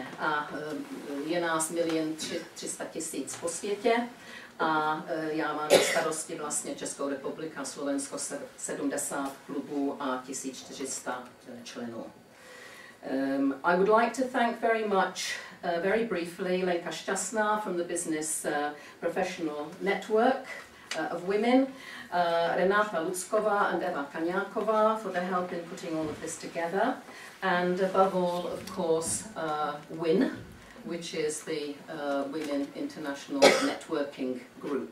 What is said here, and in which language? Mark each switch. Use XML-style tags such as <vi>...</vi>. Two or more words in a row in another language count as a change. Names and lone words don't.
<cs>A je nás 1 300 000 po světě a já mám na starosti vlastně Českou republiku a Slovensko 70 klubů a 1400 členů.</cs> <en>I would like to thank very much, very briefly, Lenka Šťastná from the Business Professional Network of Women, Renata Lucková and Eva Kaňáková for their help in putting all of this together, and above all, of course, WIN, which is the Women International Networking Group.</en>